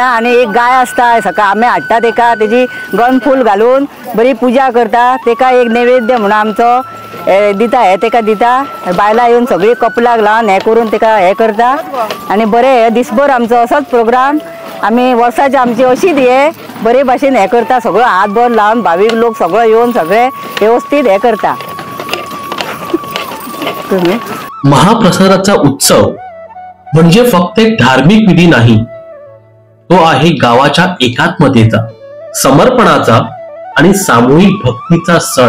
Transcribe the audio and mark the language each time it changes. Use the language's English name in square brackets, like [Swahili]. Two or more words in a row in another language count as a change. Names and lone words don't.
[Konkani] आणि एक गाय आसता सकाळ आमी हाडटा तेका तेजी गन फूल घालून बरी पुजा करता तेका एक नैवेद्य म्हणून आमचो दिता हे तेका दिता. बायलां येवन सगळी कपलाक लावन हे करून तेका हे करता आणि बरे हे दिसभर आमचो असोच प्रोग्राम आमी वर्साचे आमची अशीच हे बरे भाशेन हे करता. सगळो हात भर लावन भावीक लोक सगळो येवन सगळे व्यवस्थित हे करता. [Marathi] महाप्रसादाचा उत्सव म्हणजे फक्त एक धार्मिक विधी नाही, तो आहे गावाच्या एकात्मतेचा, समर्पणाचा आणि सामूहिक भक्तीचा सण.